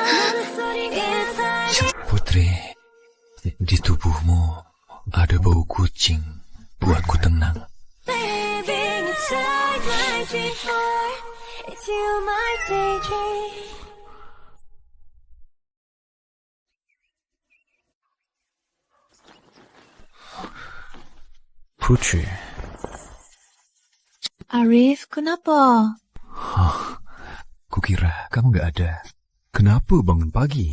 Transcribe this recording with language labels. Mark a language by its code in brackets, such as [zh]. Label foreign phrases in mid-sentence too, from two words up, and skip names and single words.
[id] Putri, di tubuhmu ada bau kucing. Buatku tenang. [en] Baby, it's like my dream boy. It's you, my daydream. [id] Putri. Arif, kenapa? Kukira kamu nggak ada. Kenapa bangun pagi?